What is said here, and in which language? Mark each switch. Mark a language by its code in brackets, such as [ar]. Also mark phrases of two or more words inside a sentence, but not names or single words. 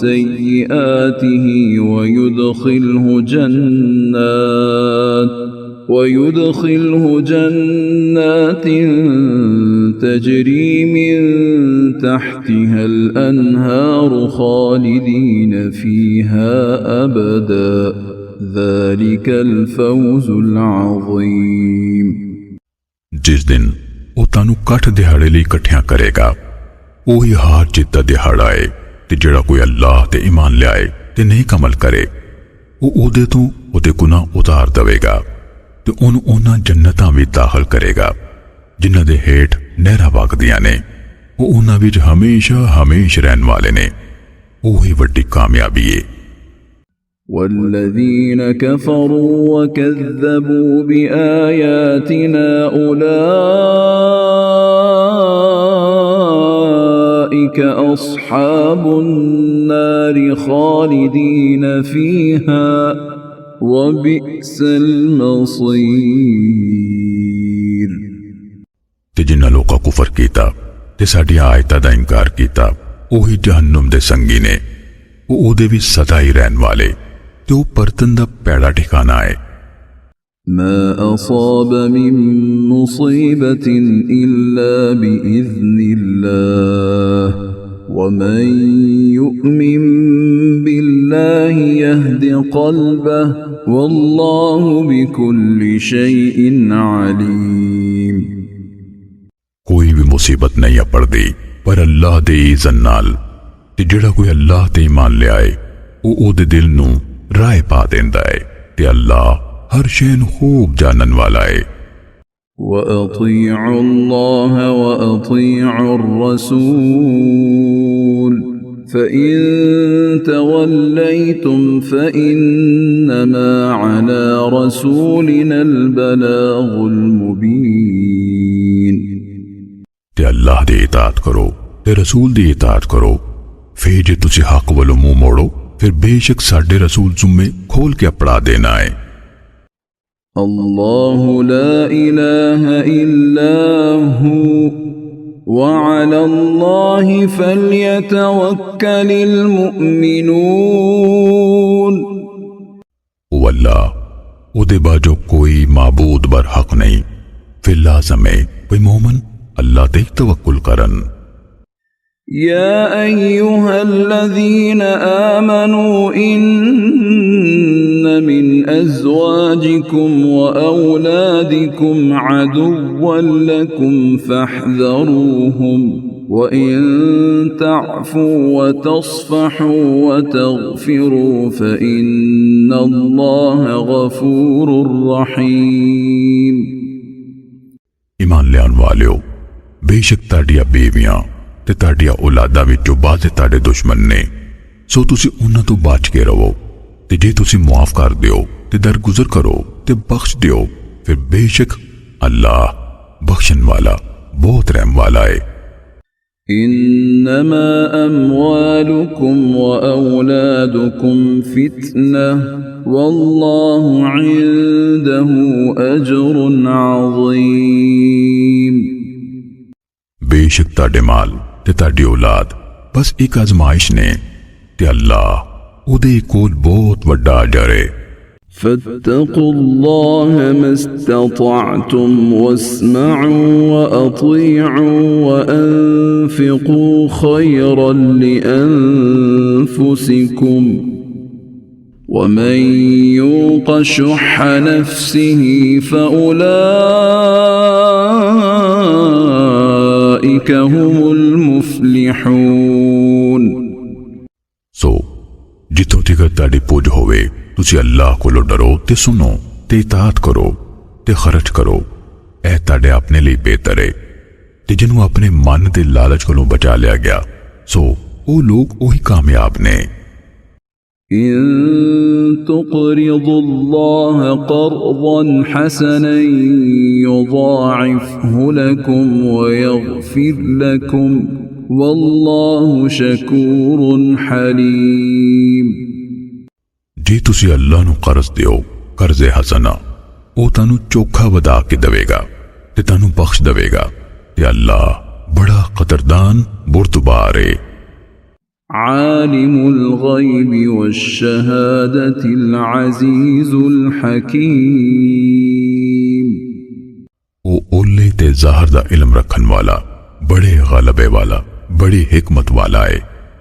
[ar] سيئاته ويدخله جنات ويدخله جنات تجري من تحتها الأنهار خالدين فيها أبدا ذلك الفوز العظيم। [pa] ਜਿਸ ਦਿਨ ਉਹ ਤੁਹਾਨੂੰ ਕੱਠ ਦਿਹਾੜੇ ਲਈ ਇਕੱਠਿਆਂ ਕਰੇਗਾ, ਉਹੀ ਹਾਰ ਜਿੱਤ ਦਾ ਦਿਹਾੜਾ ਹੈ। ਤੇ ਜਿਹੜਾ ਕੋਈ ਅੱਲਾਹ ਤੇ ਈਮਾਨ ਲਿਆਏ ਤੇ ਨੇਕ ਅਮਲ ਕਰੇ, ਉਹ ਉਹਦੇ ਤੋਂ ਉਹਦੇ ਗੁਨਾਹ ਉਤਾਰ ਦੇਵੇਗਾ ਤੇ ਉਹਨੂੰ ਉਹਨਾਂ ਜੰਨਤਾਂ ਵਿੱਚ ਦਾਖਲ ਕਰੇਗਾ ਜਿਨ੍ਹਾਂ ਦੇ ਹੇਠ ਨਹਿਰਾਂ ਵਗਦੀਆਂ ਨੇ। ਉਹ ਉਹਨਾਂ ਵਿੱਚ ਹਮੇਸ਼ਾ ਹਮੇਸ਼ਾ ਰਹਿਣ ਵਾਲੇ ਨੇ। ਉਹੀ ਵੱਡੀ ਕਾਮਯਾਬੀ ਹੈ। [ar] والذين كفروا وكذبوا بآياتنا أولئك أصحاب النار خالدين فيها وبئس المصير। [pa] ਤੇ ਜਿਨ੍ਹਾਂ ਲੋਕਾਂ ਕੁਫਰ ਕੀਤਾ ਤੇ ਸਾਡੀ ਆਇਤਾਂ ਦਾ ਇਨਕਾਰ ਕੀਤਾ, ਉਹੀ ਜਹੰਨਮ ਦੇ ਸੰਗੀ ਨੇ। ਉਹ ਉਹਦੇ ਵਿੱਚ ਸਦਾ ਹੀ ਰਹਿਣ ਵਾਲੇ ਤੇ ਉਹ ਪਰਤਨ ਦਾ ਪੈੜਾ ਠਿਕਾਣਾ ਹੈ। [ar] ما أصاب من مصيبة إلا بإذن الله ومن يؤمن بالله يهد قلبه والله بكل شيء عليم। [pa] ਕੋਈ ਵੀ ਮੁਸੀਬਤ ਨਹੀਂ ਪੜਦੀ ਪਰ ਅੱਲਾਹ ਦੇ ਇਜ਼ਨ ਨਾਲ। ਤੇ ਜਿਹੜਾ ਕੋਈ ਅੱਲਾਹ ਤੇ ਈਮਾਨ ਲਿਆਏ, ਉਹ ਉਹਦੇ ਦਿਲ ਨੂੰ ਰਾਹ ਪਾ ਦਿੰਦਾ ਹੈ ਤੇ ਅੱਲਾਹ ਹਰ ਸ਼ੈ ਨੂੰ ਖੂਬ ਜਾਣਨ ਵਾਲਾ ਹੈ। [ar] وأطيعوا الله وأطيعوا الرسول فإن توليتم فإنما على رسولنا البلاغ المبين۔ [pa] ਤੇ ਅੱਲਾਹ ਦੀ ਇਤਾਅਤ ਕਰੋ ਤੇ ਰਸੂਲ ਦੀ ਇਤਾਅਤ ਕਰੋ। ਫਿਰ ਜੇ ਤੁਸੀਂ ਹੱਕ ਵੱਲੋਂ ਮੂੰਹ ਮੋੜੋ, ਫਿਰ ਬੇਸ਼ੱਕ ਸਾਡੇ ਰਸੂਲ ਜ਼ੁੰਮੇ ਖੋਲ ਕੇ ਪੜਾ ਦੇਣਾ ਹੈ। [ar] الله لا إله إلا هو وعلى الله فليتوكل المؤمنون۔ [pa] ਉਹ ਅੱਲਾਹ, ਉਹਦੇ ਬਾਝੋਂ ਕੋਈ ਮਾਬੂਦ ਬਰ ਹਕ ਨਹੀਂ, ਫਿਰ ਲਾਜ਼ਮ ਹੈ ਕੋਈ ਮੂਮਨ اللہ تے توکل کرن۔ [ar] يا أيها الذين آمنوا إن من أزواجكم وأولادكم عدوا لكم فاحذروهم وإن تعفوا وتصفحوا وتغفروا فإن الله غفور رحيم۔ [pa] ایمان لیان والیو، ਬੇਸ਼ੱਕ ਤੁਹਾਡੀਆਂ ਬੇਵੀਆਂ ਤੇ ਤੁਹਾਡੀਆਂ ਔਲਾਦਾਂ ਵਿੱਚੋਂ ਬਾਜ਼ੇ ਤੁਹਾਡੇ ਦੁਸ਼ਮਣ ਨੇ, ਸੋ ਤੁਸੀਂ ਉਹਨਾਂ ਤੋਂ ਬਚ ਕੇ ਰਹੋ। ਤੇ ਜੇ ਤੁਸੀਂ ਮੁਆਫ ਕਰ ਦਿਓ ਤੇ ਦਰਗੁਜ਼ਰ ਕਰੋ ਤੇ ਬਖਸ਼ ਦਿਓ, ਫਿਰ ਬੇਸ਼ੱਕ ਅੱਲਾਹ ਬਖਸ਼ਣ ਵਾਲਾ ਬਹੁਤ ਰਹਿਮ ਵਾਲਾ ਹੈ۔ [ar] إنما أموالكم وأولادكم فتنة والله عنده أجر عظيم۔ [pa] ਬੇਸ਼ੱਕ ਤੁਹਾਡੇ ਮਾਲ ਤੇ ਤੁਹਾਡੀ ਔਲਾਦ ਬਸ ਇੱਕ ਅਜ਼ਮਾਇਸ਼ ਨੇ ਤੇ ਅੱਲਾਹ ਉਹਦੇ ਕੋਲ ਬਹੁਤ ਵੱਡਾ ਅਜਰ ਹੈ۔ [ar] فاتقوا الله ما استطعتم واسمعوا وأطيعوا وأنفقوا خيرا لأنفسكم ومن يوق شح نفسه فأولئك هم المفلحون۔ [pa] ਸੋ ਜਿੱਥੋਂ ਤੱਕ ਤੁਹਾਡੀ ਪੁੱਜ ਹੋਵੇ ਤੁਸੀਂ ਅੱਲਾਹ ਕੋਲੋਂ ਡਰੋ ਤੇ ਸੁਣੋ ਤੇ ਇਤਾਅਤ ਕਰੋ ਤੇ ਖਰਚ ਕਰੋ। ਇਹ ਤੁਹਾਡੇ ਆਪਣੇ ਲਈ ਬਿਹਤਰ ਹੈ। ਤੇ ਜਿਹਨੂੰ ਆਪਣੇ ਮਨ ਦੇ ਲਾਲਚ ਕੋਲੋਂ ਬਚਾ ਲਿਆ ਗਿਆ, ਸੋ ਉਹ ਲੋਕ ਉਹੀ ਕਾਮਯਾਬ ਨੇ۔ [ar] إن تقرضوا الله قرضا حسنا يضاعفه لكم ويغفر لكم والله شكور حليم۔ [pa] ਜੇ ਤੁਸੀਂ ਅੱਲਾਹ ਨੂੰ ਕਰਜ਼ ਦਿਓ ਕਰਜ਼ੇ ਹਸਨਾ, ਉਹ ਤੁਹਾਨੂੰ ਚੋਖਾ ਵਧਾ ਕੇ ਦੇਵੇਗਾ ਤੇ ਤੁਹਾਨੂੰ ਬਖਸ਼ ਦੇਵੇਗਾ ਤੇ ਅੱਲਾਹ ਬੜਾ ਕਦਰਦਾਨ ਬੁਰਦਬਾਰ ਹੈ۔ [ar] عالم الغيب والشهادة العزيز الحكيم۔ [pa] ਜ਼ਾਹਿਰ ਦਾ ਇਲਮ ਰੱਖਣ ਵਾਲਾ, ਬੜੇ ਗ਼ਲਬੇ ਵਾਲਾ, ਬੜੀ ਹਿਕਮਤ ਵਾਲਾ ਹੈ।